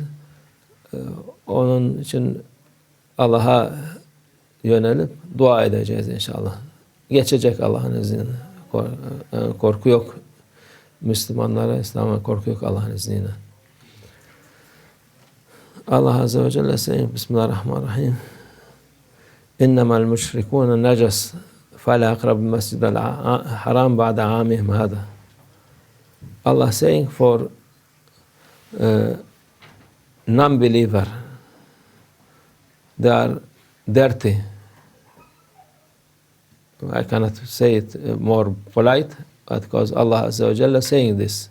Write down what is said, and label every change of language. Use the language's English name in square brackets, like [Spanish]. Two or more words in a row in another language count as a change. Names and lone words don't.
[Turkish] Onun için Allah'a yönelip dua edeceğiz inşallah. Geçecek Allah'ın izniyle. Korku yok. Müslümanlara, İslam'a korku yok Allah'ın izniyle. Allah [Arabic] عز وجل [Turkish] sayın Bismillahirrahmanirrahim. [Arabic] إنما المشركون نجس فَلَا أَقْرَبُ الْمَسْجِدَ الْحَرَامِ بَعْدَ عَامِهِمْ هَذَا. [English] Allah saying for non-believer, they are dirty. I cannot say it more polite, because Allah [Arabic] عز وجل [English] saying this.